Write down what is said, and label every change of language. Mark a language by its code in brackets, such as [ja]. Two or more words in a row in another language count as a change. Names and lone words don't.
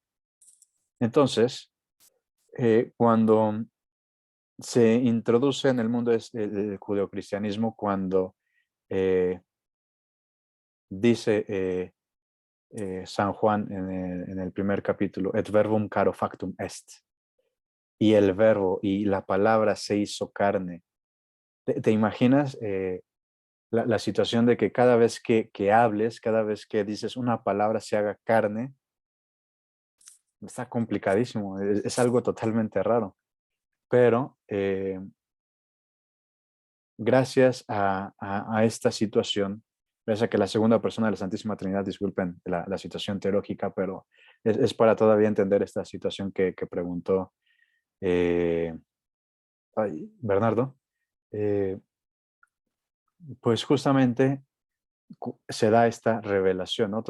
[es] Entonces, cuando se introduce en el mundo el judeocristianismo, cuando eh, dice San Juan en el primer capítulo, [la] et verbum caro factum est, [es] y el verbo y la palabra se hizo carne. ¿Te imaginas la situación de que cada vez que hables, cada vez que dices una palabra se haga carne? Está complicadísimo, es algo totalmente raro, pero gracias a esta situación, gracias a que la segunda persona de la Santísima Trinidad, disculpen la situación teológica, pero es para todavía entender esta situación que preguntó eh, Bernardo, eh, pues justamente se da esta revelación, ¿no?